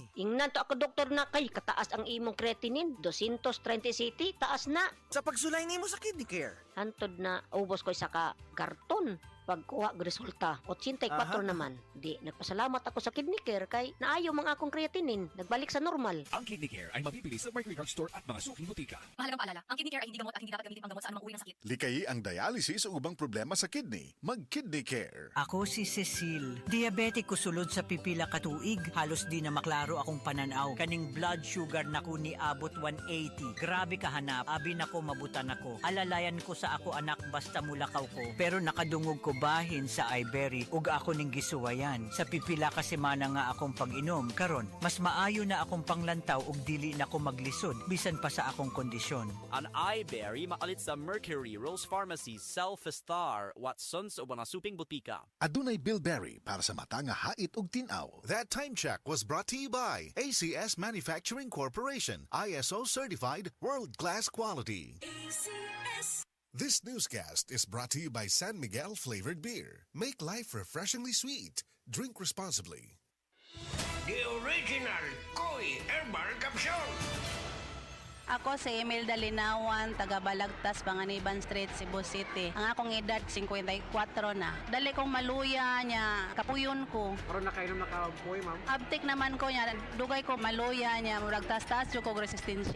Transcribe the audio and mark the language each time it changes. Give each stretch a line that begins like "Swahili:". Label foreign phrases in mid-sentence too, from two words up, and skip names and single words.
Cebuano: Ingnan to ako doktor na kay kataas ang imong creatinine, 230 city, taas na. Sa pagsulay nimo sa kidney care. Hantod na ubos ko isa ka karton. Pagkuha og resulta, 84 naman. Di, nagpasalamat ako sa kidney care kay naayo mga akong creatinine, nagbalik sa normal.
Filipino: Ang Kidney Care ay mabibili sa Mercury Drug Store at mga suking butika. Mahalagang paalala, ang kidney care ay hindi gamot at hindi dapat gamitin pang gamot sa anumang uri ng sakit.
Cebuano: Likayi ang dialysis o ubang problema sa kidney. Mag-Kidney Care. Ako si Cecil. Diabetic ko sulod sa pipila katuig. Halos di na maklaro akong pananaw. Kaning blood sugar na ko ni abot 180. Grabe kahanap. Abi na ko mabutan ako. Alalayan ko sa ako anak basta mulakaw ko. Pero nakadungog ko bahin sa Ibery ug ako ning gisuwayan. Sa pipila ka semana nga akong pag-inom. Karon, mas maayo na akong panglantaw ug dili na ko maglisod bisan pa sa akong kondisyon. Ang iBerry makalit sa Mercury, Rose Pharmacy, Self-Star, Watsons o mga suping butika. Adunay Bilberry para sa mata nga hait ug tinaw.
English: That time check was brought to you by ACS Manufacturing Corporation, ISO certified, world-class quality. ACS. This newscast is brought to you by San Miguel Flavored Beer. Make life refreshingly sweet. Drink responsibly. The original Koi Herbal Capsule.
Cebuano: Ako si Imelda Linawan, taga Balagtas, Panganiban Street, Cebu City. Ang akong edad, 54 na. Dali kong maluya niya, kapuyon ko. Pero nakainom na kapoy, ma'am? Abtik naman ko niya, dugay ko maluya niya, murag tas-tas yung kong resistensya.